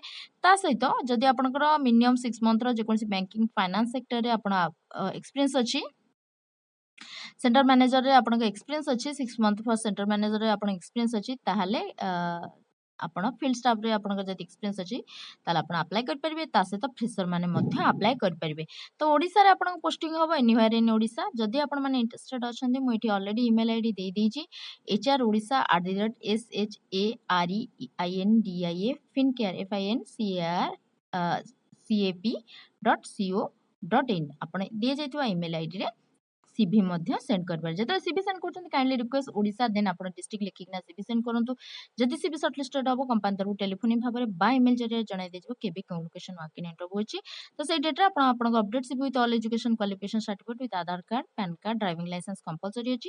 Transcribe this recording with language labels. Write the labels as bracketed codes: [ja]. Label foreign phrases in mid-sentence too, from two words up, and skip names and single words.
[or] ତା ସହିତ ଯଦି ଆପଣଙ୍କର ମିନିମମ୍ 6 ମନ୍ଥର ଯେକୌଣସି [en] banking finance sectorରେ [or] ଆପଣ ଏକ୍ସପିରିଏନ୍ସ ଅଛି, [en] center managerରେ [or] ଆପଣଙ୍କ ଏକ୍ସପିରିଏନ୍ସ ଅଛି, 6 [en] month for center managerରେ [or] ଆପଣଙ୍କ ଏକ୍ସପିରିଏନ୍ସ ଅଛି, ତାହେଲେ ଆପଣ [en] field staffରେ [or] ଆପଣଙ୍କର ଯଦି ଏକ୍ସପିରିଏନ୍ସ ଅଛି ତାହେଲେ ଆପଣ ଆପ୍ଲାଏ କରିପାରିବେ। ତା ସହିତ ଫ୍ରେସର ମାନେ ମଧ୍ୟ ଆପ୍ଲାଏ କରିପାରିବେ। ତ ଓଡ଼ିଶାରେ ଆପଣଙ୍କ ପୋଷ୍ଟିଂ ହେବ [en] anywhere in Odisha. [or] ଯଦି ଆପଣମାନେ ଇଣ୍ଟରେଷ୍ଟେଡ୍ ଅଛନ୍ତି, ମୁଁ ଏଠି ଅଲରେଡି [en] email ID [or] ଦେଇଦେଇଛି hr.odisha@sareiindia fincap.co.in ଆପଣ ଦିଆଯାଇଥିବା [en] email IDରେ CV ମଧ୍ୟ send [or] କରିପାରିବେ। ଯେତେବେଳେ [en] CV send [or] କରୁଛନ୍ତି [en] kindly request [or] ଓଡ଼ିଶା, ଦେନ୍ ଆପଣ ଡିଷ୍ଟ୍ରିକ୍ଟ ଲେଖିକିନା [en] CV send [or] କରନ୍ତୁ। ଯଦି [en] CV shortlisted [or] ହେବ କମ୍ପାନୀ ତରଫରୁ ଟେଲିଫୋନିକ୍ ଭାବରେ ବା ଇମେଲ୍ ଜରିଆରେ ଜଣାଇ ଦିଆଯିବ କେବେ କେଉଁ ଲୋକେସନ୍ [en] walk in interview [or] ଅଛି। [en] ତ ସେଇ ଡେଟ୍ରେ ଆପଣ ଆପଣଙ୍କ update CV with all education qualification certificate with Aadhaar card, PAN card, driving licence compulsory ଅଛି।